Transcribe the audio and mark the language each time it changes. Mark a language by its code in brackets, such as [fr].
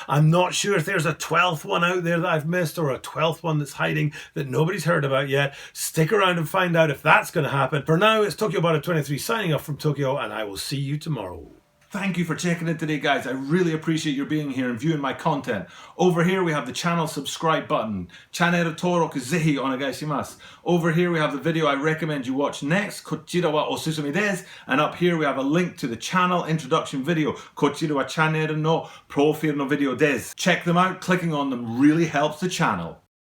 [en] I'm not sure if there's a 12th one out there that I've missed, or a 12th one that's hiding that nobody's heard about yet. Stick around and find out if that's going to happen. For now, it's Tokyo Butter 23 signing off from Tokyo, and I will see you tomorrow. Thank you for checking in today, guys. I really appreciate your being here and viewing my content. Over here we have the channel subscribe button. [ja] Channel登録ぜひお願いします. [en] Over here we have the video I recommend you watch next. [ja] こちらはおすすめです. [en] And up here we have a link to the channel introduction video. [ja] こちらはチャンネルのプロフィールのビデオです. [en] Check them out. Clicking on them really helps the channel.